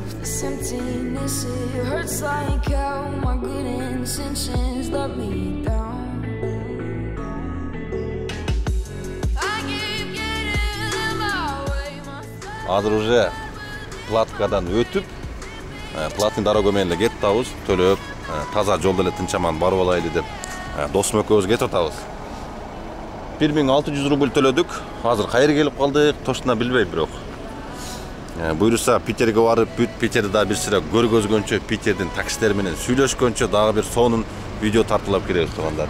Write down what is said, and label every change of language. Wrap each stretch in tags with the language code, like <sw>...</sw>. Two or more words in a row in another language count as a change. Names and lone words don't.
<en>This emptiness, it hurts like hell. My good intentions let me down. I keep getting in my way.</en> <ky>Азыр уже платкадан өтүп,</ky> <ru>платный дорога</ru> <ky>менен эле кетип атабыз, төлөп, таза жолдо эле тынчаман барып алайлы деп, досум экөөбүз кетип атабыз. 1600 рубль төлөдүк. Азыр кайра келип калдык, точно билбейм бирок. Буюрса Питерге барып, бүт Питерди да бир sıra көргөзгөнчө, Питердин таксисттери менен сүйлөшкөнчө дагы бир сонун видео тартуулап келебиз тугандар.</ky>